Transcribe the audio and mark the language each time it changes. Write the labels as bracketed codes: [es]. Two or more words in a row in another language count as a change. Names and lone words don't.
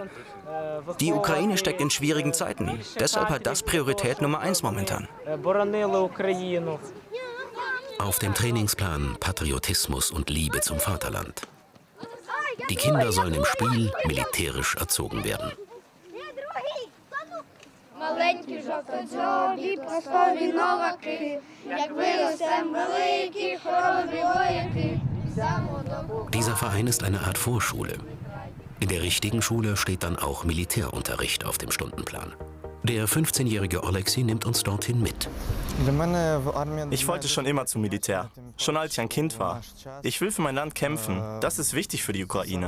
[de] Die Ukraine steckt in schwierigen Zeiten. Deshalb hat das Priorität Nummer 1 momentan. Auf dem Trainingsplan Patriotismus und Liebe zum Vaterland. Die Kinder sollen im Spiel militärisch erzogen werden. [uk] Маленькі жовтодзьобі, простові новаки, як виростем великі, хоробрі вояки. [de] Dieser Verein ist eine Art Vorschule. In der richtigen Schule steht dann auch Militärunterricht auf dem Stundenplan. Der 15-jährige Oleksiy nimmt uns dorthin mit. Ich wollte schon immer zum Militär, schon als ich ein Kind war. Ich will für mein Land kämpfen, das ist wichtig für die Ukraine.